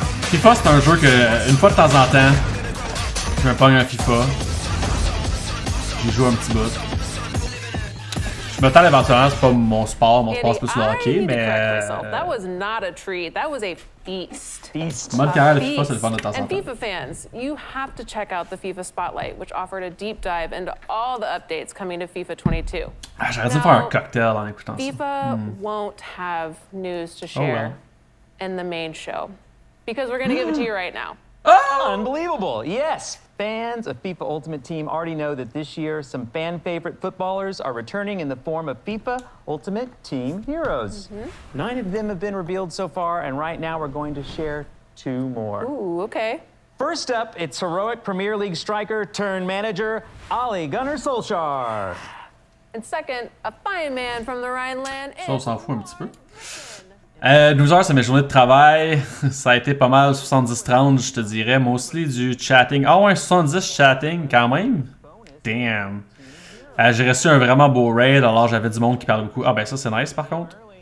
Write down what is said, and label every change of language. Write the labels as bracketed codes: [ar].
[fr] FIFA, c'est un jeu que, une fois de temps en temps, je me pogne un FIFA. J'y joue un petit bout. Je m'attends éventuellement, c'est pas mon sport c'est plus le hockey, mais... [en] That was not a treat, that was a feast. [fr] Mode carrière de FIFA, c'est le fun de temps en temps. [en] And FIFA fans, you have to check out the FIFA Spotlight, which offered a deep dive into all the updates coming to FIFA 22. [fr] Ah, j'aurais dû faire un cocktail en écoutant ça. [en] FIFA won't have news to share in the main show, because we're going to give it to you right now. Oh! Unbelievable! Yes! Fans of FIFA Ultimate Team already know that this year some fan-favorite footballers are returning in the form of FIFA Ultimate Team Heroes. 9 of them have been revealed so far, and right now we're going to share 2 more. Ooh, okay. First up, it's heroic Premier League striker turned manager, Ole Gunnar Solskjaer. And second, a fine man from the Rhineland. [fr] Ça, on s'en fout un petit peu. 12 heures, c'est mes journées de travail. Ça a été pas mal 70-30, je te dirais. [en] Mostly [fr] du chatting. Ah ouais, 70 chatting quand même. Damn. J'ai reçu un vraiment beau raid, alors j'avais du monde qui parlait beaucoup. Ah ben ça, c'est nice par contre.